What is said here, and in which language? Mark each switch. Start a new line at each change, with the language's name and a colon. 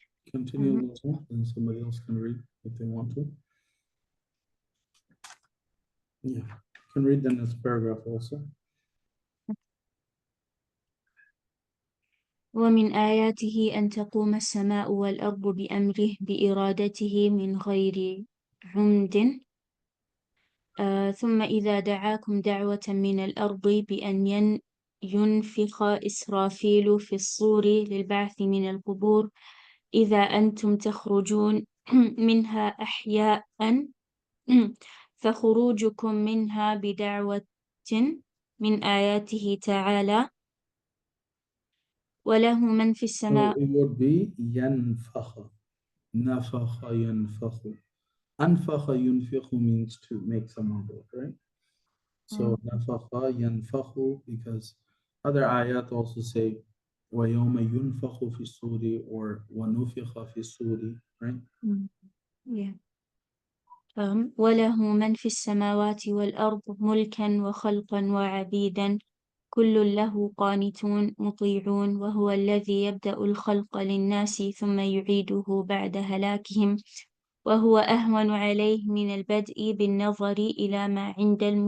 English: Continue this one, and somebody else can read if they want to. Yeah, you can read the next paragraph also.
Arabic: ومن آياته أن تقوم السماء والأرض بأمره بإرادته من غير عمد، ثم إذا دعاكم دعوة من الأرض بأن ينفخ إسرافيل في الصور للبعث من القبور إذا أنتم تخرجون منها أحياء، فخروجكم منها بدعوة من آياته تعالى وله من في السماء.
English: So it would be ينفخ, نفخ ينفخ. أنفخ ينفخ means to make someone go, right? So نفخ ينفخ, because other ayat also say
Arabic: ويوم ينفخ في الصور
English: or
Arabic: ونفخ في الصور,
English: right? Yeah.
Arabic: وله من في السماوات والأرض ملكا وخلقا وعبيدا كل له قانتون مطيعون وهو الذي يبدأ الخلق للناس ثم يعيده بعد هلاكهم وهو أهون عليه من البدء بالنظر إلى ما عند